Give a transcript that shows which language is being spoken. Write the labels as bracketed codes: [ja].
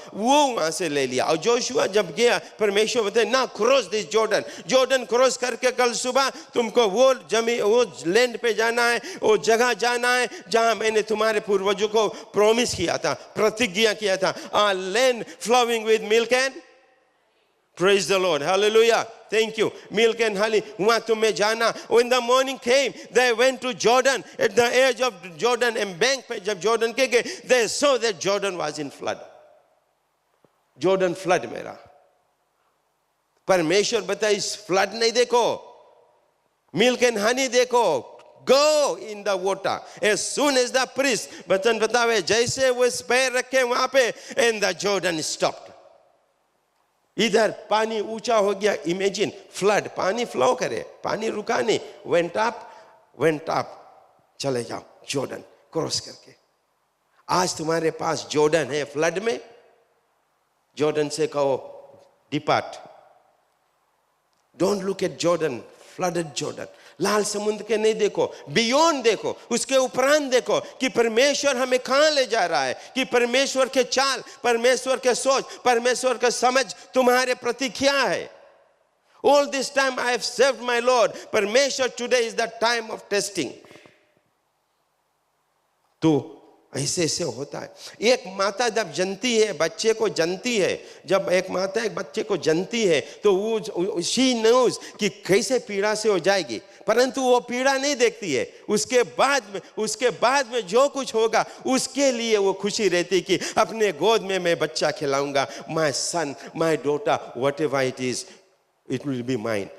[hi] वो वहां से ले लिया। और जोशुआ जब गया, परमेश्वर बताए ना [en] cross this Jordan [hi] क्रॉस करके कल सुबह तुमको वो जमीन, वो लैंड पे जाना है, वो जगह जाना है जहां मैंने तुम्हारे पूर्वजों को प्रॉमिस किया था, प्रतिज्ञा किया था, [en] a land flowing with milk and praise the Lord, hallelujah, thank you, milk and honey, [hi] वहां तुम्हें जाना। [en] When the morning came, they went to Jordan, at the edge of Jordan embank [hi] पे जब जॉर्डन के गए, [en] they saw that Jordan was in flood, [hi] Jordan flood में रहा। परमेश्वर बताए इस फ्लड नहीं देखो, मिल्क एंड हनी देखो, [en] go in the water as soon as the priest, [hi] बचन बतावे जैसे वो पैर रखे वहां पे, [en] and the Jordan stopped, [hi] इधर पानी ऊंचा हो गया। इमेजिन फ्लड, पानी फ्लो करे, पानी रुका नहीं, [en] went up, [hi] चले जाओ जॉर्डन क्रॉस करके। आज तुम्हारे पास जॉर्डन है फ्लड में, जॉर्डन से कहो depart, [en] Don't look at Jordan, flooded Jordan. [hi] लाल समुद्र के नहीं देखो, बियॉन्ड देखो, उसके उपरांत देखो कि परमेश्वर हमें कहां ले जा रहा है, कि परमेश्वर के चाल, परमेश्वर के सोच, परमेश्वर का समझ तुम्हारे प्रति क्या है। [en] All this time I have served my Lord, परमेश्वर today is the time of testing। [hi] तो ऐसे ऐसे होता है। एक माता जब जनती है, बच्चे को जनती है, जब एक माता एक बच्चे को जनती है तो वो [en] she knows [hi] कि कैसे पीड़ा से हो जाएगी, परंतु वो पीड़ा नहीं देखती है। उसके बाद में जो कुछ होगा उसके लिए वो खुशी रहती कि अपने गोद में मैं बच्चा खिलाऊंगा, [en] My son my daughter whatever it is, it will be mine.